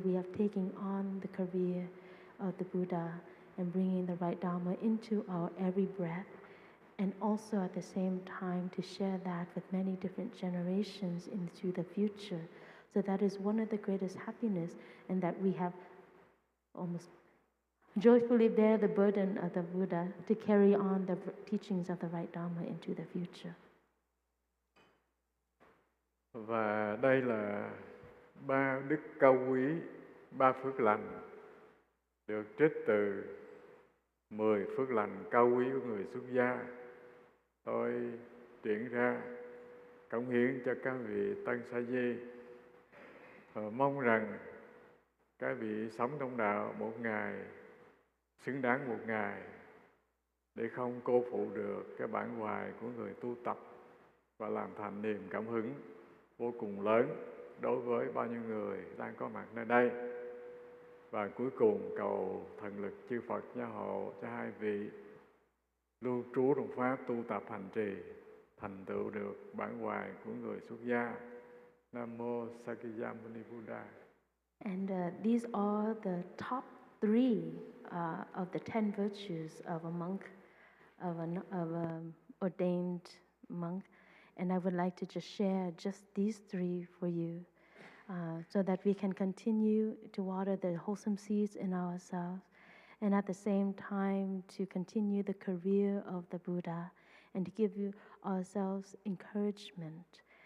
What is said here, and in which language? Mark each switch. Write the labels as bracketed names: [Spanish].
[English] We have taken on the career of the Buddha and bringing the right Dharma into our every breath, and also at the same time to share that with many different generations into the future. So that is one of the greatest happiness, and that we have almost joyfully bear the burden of the Buddha to carry on the teachings of the right Dharma into the future. [Vietnamese] Và đây là 3 đức cao quý, 3 phước lành được trích từ 10 phước lành cao quý của người xuất gia. Tôi triển ra cống hiến cho các vị Tân Sa Di và mong rằng các vị sống trong đạo một ngày xứng đáng một ngày, để không cô phụ được cái bản hoài của người tu tập và làm thành niềm cảm hứng vô cùng lớn đối với bao nhiêu người đang có mặt nơi đây. Và cuối cùng cầu thần lực chư Phật gia hộ cho hai vị lưu trú trong pháp tu tập hành trì, thành tựu được bản hoài của người xuất gia. Nam mô Sakyamuni Buddha. [English] And these are the top 3 of the 10 virtues of a monk, of an ordained monk. And I would like to just share just these 3 for you, so that we can continue to water the wholesome seeds in ourselves, and at the same time to continue the career of the Buddha and to give you ourselves encouragement.